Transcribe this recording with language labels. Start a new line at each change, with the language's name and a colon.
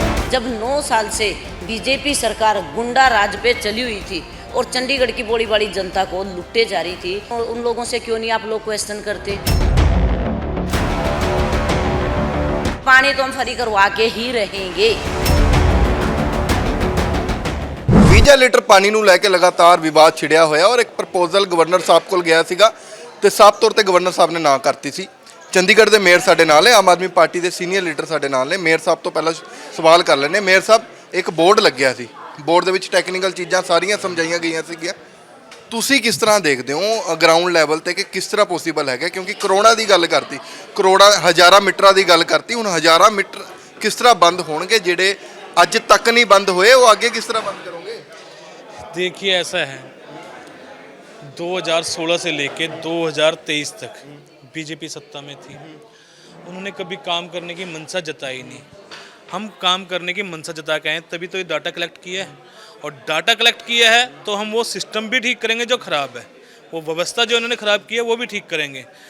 Hindi: जब 9 साल से बीजेपी सरकार गुंडा राज पे चली हुई थी और चंडीगढ़ की बड़ी बड़ी जनता को लुट्टे जा रही थी, और उन लोगों से क्यों नहीं आप लोग क्वेश्चन करते? पानी तो हम फ्री करवा के ही रहेंगे।
Punjabi: 20 ਲੀਟਰ ਪਾਣੀ ਨੂੰ ਲੈ ਕੇ ਲਗਾਤਾਰ ਵਿਵਾਦ ਛਿੜਿਆ ਹੋਇਆ ਔਰ ਇੱਕ ਪ੍ਰਪੋਜ਼ਲ ਗਵਰਨਰ ਸਾਹਿਬ ਕੋਲ ਗਿਆ ਸੀਗਾ ਤੇ ਸਾਫ਼ ਤੌਰ ਤੇ ਗਵਰਨਰ ਸਾਹਿਬ ਨੇ ਨਾ ਕਰਤੀ ਸੀ। ਚੰਡੀਗੜ੍ਹ ਦੇ ਮੇਅਰ ਸਾਡੇ ਨਾਲ ਹੈ, ਆਮ ਆਦਮੀ ਪਾਰਟੀ ਦੇ ਸੀਨੀਅਰ ਲੀਡਰ ਸਾਡੇ ਨਾਲ ਨੇ। ਮੇਅਰ ਸਾਹਿਬ ਤੋਂ ਪਹਿਲਾਂ ਸਵਾਲ ਕਰ ਲੈਣੇ। ਮੇਅਰ ਸਾਹਿਬ, ਇੱਕ ਬੋਰਡ ਲੱਗਿਆ ਸੀ, ਬੋਰਡ ਦੇ ਵਿੱਚ ਟੈਕਨੀਕਲ ਚੀਜ਼ਾਂ ਸਾਰੀਆਂ ਸਮਝਾਈਆਂ ਗਈਆਂ ਸੀਗੀਆਂ। ਤੁਸੀਂ ਕਿਸ ਤਰ੍ਹਾਂ ਦੇਖਦੇ ਹੋ ਗਰਾਊਂਡ ਲੈਵਲ ਤੇ ਕਿ ਕਿਸ ਤਰ੍ਹਾਂ ਪੋਸੀਬਲ ਹੈਗਾ? ਕਿਉਂਕਿ ਕਰੋੜਾਂ ਦੀ ਗੱਲ ਕਰਤੀ, ਕਰੋੜਾਂ ਹਜ਼ਾਰਾਂ ਮੀਟਰਾਂ ਦੀ ਗੱਲ ਕਰਤੀ, ਹੁਣ ਹਜ਼ਾਰਾਂ ਮੀਟਰ ਕਿਸ ਤਰ੍ਹਾਂ ਬੰਦ ਹੋਣਗੇ? ਜਿਹੜੇ ਅੱਜ ਤੱਕ ਨਹੀਂ ਬੰਦ ਹੋਏ ਉਹ ਅੱਗੇ ਕਿਸ ਤਰ੍ਹਾਂ ਬੰਦ ਕਰੋਗੇ?
Hindi: देखिए, ऐसा है 2016 से लेके 2023 तक बीजेपी सत्ता में थी। उन्होंने कभी काम करने की मंशा जताई नहीं। हम काम करने की मंशा जता के आए, तभी तो ये डाटा कलेक्ट किया है। और डाटा कलेक्ट किया है तो हम वो सिस्टम भी ठीक करेंगे जो ख़राब है, वो व्यवस्था जो उन्होंने ख़राब की है वो भी ठीक करेंगे।